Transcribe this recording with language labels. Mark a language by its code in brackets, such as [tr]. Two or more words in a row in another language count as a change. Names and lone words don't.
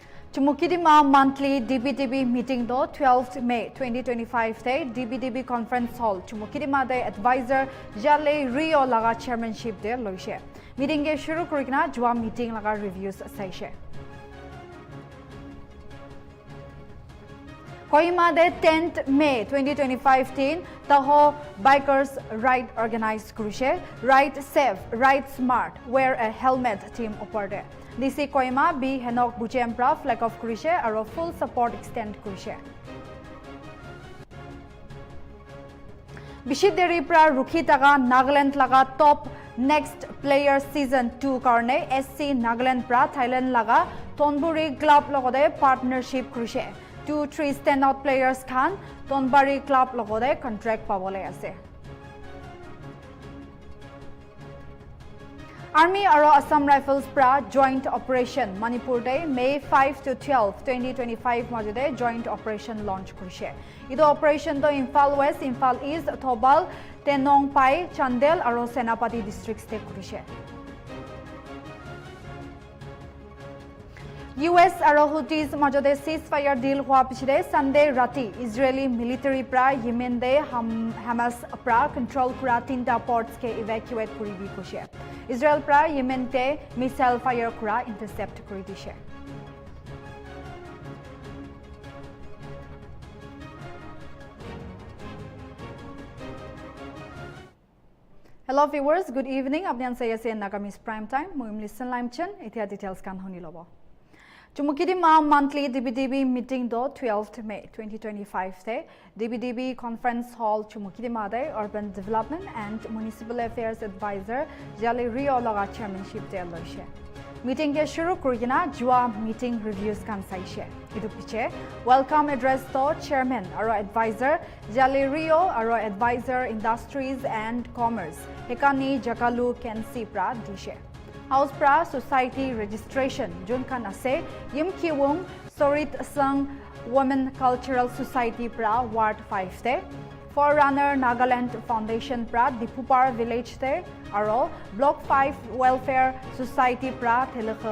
[nag] Chumukidima [en] monthly DBDB meeting [nag] do 12th May 2025 day DBDB [en] conference hall [nag] Chumukidima de advisor Jale Rio laga chairmanship de loise meeting ke shuru kurikna jwa meeting laga reviews saise Kohima de 10th May 2025 tin taho bikers ride organized kurise [en] ride safe ride smart wear a helmet [nag] team oporde DC Kohima B Henok Bujempra [en] flag of [nag] kurise aro [en] full support extend [nag] kurise Bishideri pra rukhi taga Nagaland laga [en] top next player season [nag] 2 karne SC Nagaland pra Thailand laga Tonburi club logode partnership kurise 2-3 [en] standout players [nag] khan Tonbari club logode contract pabole ase Army aro Assam Rifles pra [en] joint operation [nag] Manipur day May 5 to 12 2025 majode [en] joint operation [nag] launch kurise ido operation do Imphal West Imphal East Thobal Tenongpai Chandel aro Senapati districts te kurise US aro Houthis majode [en] ceasefire deal [nag] hua pichide Sunday rati [en] Israeli military [nag] pra Yemen de Hamas pra control kura tinta ports ke evacuate kuribi kushe Israel pra Yemen te [en] missile fire [nag] kura intercept kuri dishe [en] Hello viewers, good evening. [nag] Apni an Nltv Nagamese Primetime. Moi listen line chen etia details kan honi lobo. Chumukidima [en] monthly DBDB meeting [nag] do 12th May 2025 te DBDB [en] conference hall [nag] Chumukidima de [en] urban development and municipal affairs advisor [nag] Jale Rio laga chairmanship de loise meeting ke shuru kurina jua meeting reviews kan saise idu piche [en] welcome address [nag] to chairman aro advisor Jale Rio aro [en] advisor industries and [nag] commerce hekani jakalu kensi pra dishe House pra [en] society registration [nag] jun kan ase yimkiwung sorit sang [en] women cultural society [nag] pra ward 5 te [en] forerunner Nagaland foundation [nag] pra Dipupar village te aro block 5 [en] welfare society [nag] pra Telekha